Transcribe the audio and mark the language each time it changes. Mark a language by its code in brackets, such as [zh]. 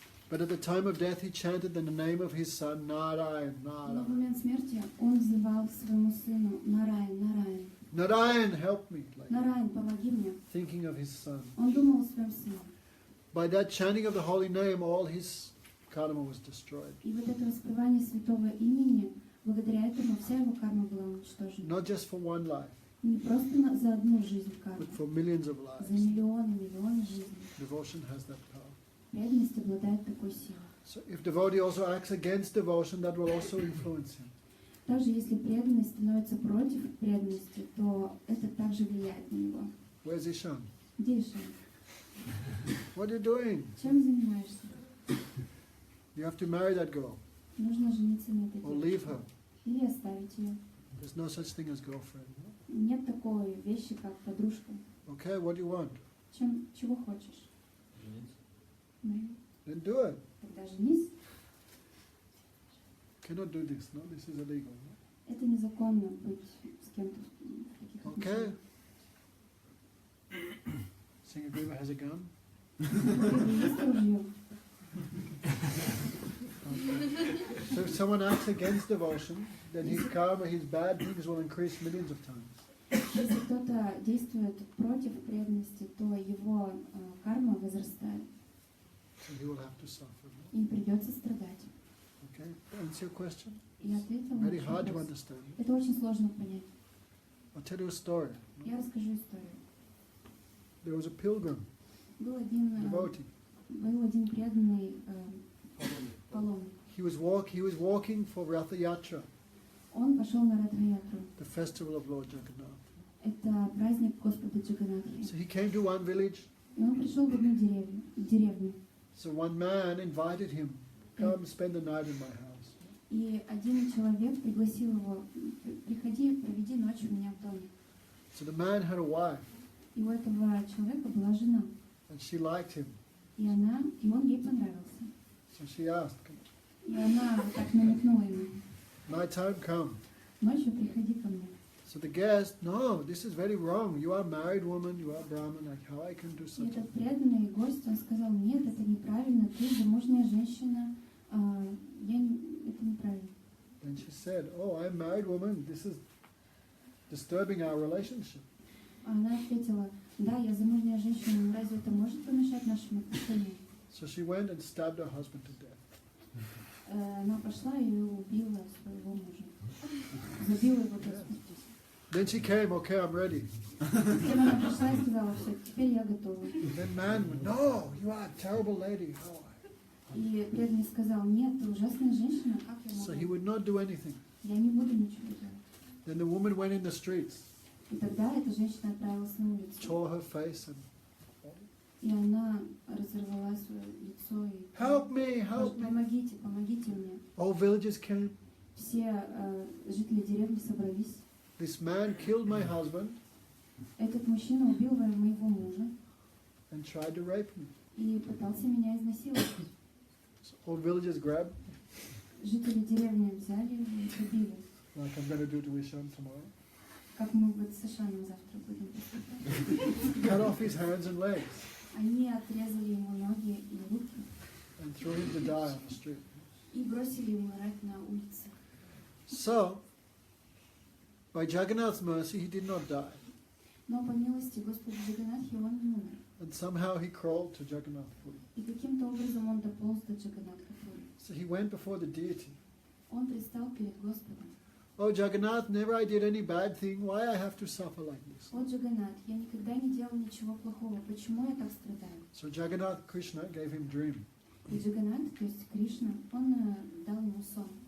[en] but at the time of death, he chanted in the name of his son, Narayan, [ru] но в момент смерти он взывал своему сыну: Нараян, Нараян, [en] Narayan, help me, like [ru] Нараян, помоги мне. [en] thinking of his son. [ru] Он думал о своем сыне. [en] By that chanting of the holy name, all his karma was destroyed. [ru] И вот это воспевание святого имени, благодаря этому вся его карма была уничтожена. [en] Not just for one life, [ru] Не просто за одну жизнь кармы, [en] but for millions of [ru] за [en] lives. [ru] миллионы жизней. [en] Devotion has that power. [ru] Преданность обладает такой силой. [en] So if devotee also acts against devotion, that will also influence him. [ru] Даже если преданность становится против преданности, то это также влияет на него. [en] Where's Ishan? [ru] Где Ишан? [en] What are you doing? [ru] Чем занимаешься? [en] You have to marry that girl [ru] Нужно жениться на этой [en] or [ru] девушке. [en] leave her. [ru] Или оставить ее. [en] There's no such thing as girlfriend. No? [ru] Нет такой вещи, как подружка. [en] Okay, what do you want? [ru] Чего хочешь? Ну, [en] Then do it. [ru] тогда женись. [en] Cannot do this. No, this is illegal. No? [ru] Это незаконно быть с кем-то в таких [en] Okay. [ru] отношениях. [en] Singagriva has a gun. [ru] Есть ружье. [en] So if someone acts against devotion, then his karma, his bad things will increase millions of times. [ru] Если кто-то действует против преданности, то его карма возрастает. [en] So he will have to suffer. No? [ru] Им придется страдать. [en] Okay, answer your question. [ru] Я ответила на [en] Very [ru] ваш [en] hard to [ru] вопрос. [en] understand. [ru] Это очень сложно понять. [en] I'll tell you a story. [ru] Я расскажу историю. [en] There was a pilgrim, [ru] Был один [en] devotee. [ru] преданный паломник. [en] He was walking for Ratha Yatra, [ru] Он пошел на Радха-ятру. [en] the festival of Lord Jagannath. [ru] Это праздник Господа Джаганатхи. [en] So he came to one village. [ru] И он пришел в одну деревню. [en] So one man invited him, come spend the night in my house. [ru] И один человек пригласил его: приходи, проведи ночь у меня в доме. [en] So the man had a wife, [ru] И у этого человека была жена. [en] and she liked him. [ru] И он ей понравился. [en] So she asked, [ru] И она так намекнула ему: [en] night time come. [ru] ночью приходи ко мне. [en] So the guest, no, this is very wrong. You are a married woman, you are Brahman, like how I can do [ru] И [en] such a [ru] этот [en] thing? [ru] преданный гость, он сказал: нет, это неправильно, ты замужняя женщина, это неправильно. [en] And she said, oh, I'm a married woman, this is disturbing our relationship. [ru] А она ответила: да, я замужняя женщина, но разве это может помешать нашим отношениям? [en] So she went and stabbed her husband to death. [ru] Она пошла и убила своего мужа. Забила его до смерти. [en] Then she came, okay, I'm ready. [ru] Затем она пришла и сказала: все, теперь я готова. [en] Then man, no, you are a terrible lady. Oh. [ru] И преданный сказал: нет, ты ужасная женщина, как я [en] So he [ru] могу? [en] would not do anything. [ru] Я не буду ничего делать. [en] Then the woman went in the streets, [ru] И тогда эта женщина отправилась на улицу. [en] tore her face and, [ru] И она разорвала свое лицо и [en] help me, help me. [ru] помогите, помогите мне. [en] All villagers came. [ru] Все жители деревни собрались. [en] This man killed my husband [ru] Этот мужчина убил моего мужа [en] and tried to rape me. [ru] и пытался меня изнасиловать. [en] So all villagers grabbed, [ru] Жители деревни взяли его и побили, [en] like I'm going to do to Ishan tomorrow. [ru] как мы вот с Ишаном завтра будем поступать. [en] Cut off his hands and legs [ru] Они отрезали ему ноги и руки [en] and threw him to die on the street. [ru] и бросили ему умирать на улице. [en] So, by Jagannath's mercy, he did not die. [ru] Но по милости Господа Джаганатхи он не умер. [en] And somehow he crawled to Jagannath Puri. [ru] И каким-то образом он дополз до Джаганатха-пури. [en] So he went before the deity. [ru] Он предстал перед Господом. [en] Oh Jagannath, never I did any bad thing. Why I have to suffer like this? [ru] О Джаганат, я никогда не делал ничего плохого. Почему я так страдаю? [en] So Jagannath Krishna gave him dream. [ru] И Джаганат, то есть Кришна, он дал ему сон,